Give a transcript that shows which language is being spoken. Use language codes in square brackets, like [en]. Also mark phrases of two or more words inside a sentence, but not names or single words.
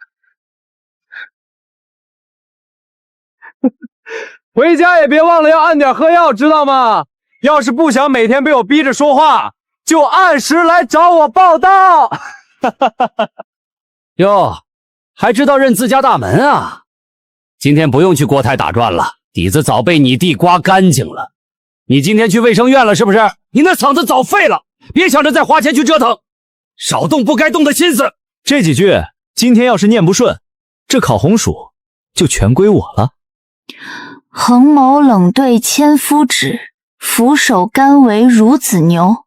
[zh] 回家也別忘了要按點喝藥，知道嗎？要是不想每天被我逼着說話，就按時來找我報到。喲，還知道認自家大門啊？今天不用去國台打轉了，底子早被你弟刮乾淨了。你今天去衛生院了是不是？你那嗓子早廢了，別想着再花錢去折騰，少動不該動的心思。這幾句今天要是念不順，這烤紅薯就全歸我了。横眸冷對千夫指，俯首甘為孺子牛。